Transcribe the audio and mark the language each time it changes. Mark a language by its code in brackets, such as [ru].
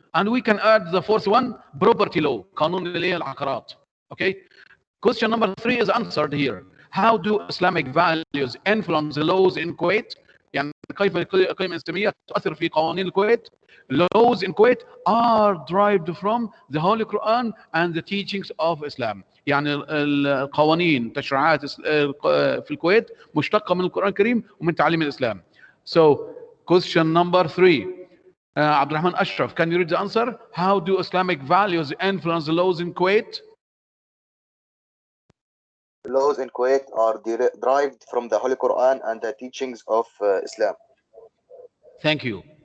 [en] And we can add the 4th one, property law, [ar] قانون العقارات. [en] Okay? Question number 3 is answered here. How do Islamic values influence the laws in Kuwait? [ar] يعني كيف القيم الإسلامية تؤثر في قوانين الكويت؟ [en] Laws in Kuwait are derived from the Holy Quran and the teachings of Islam. [ar] يعني القوانين تشريعات في الكويت مشتقة من القرآن الكريم ومن تعليم الإسلام. [en] So question number 3. Abdurrahman Ashraf, can you read the answer? How do Islamic values influence the laws in Kuwait? Laws in Kuwait are derived from the Holy Quran and the teachings of Islam. Thank you.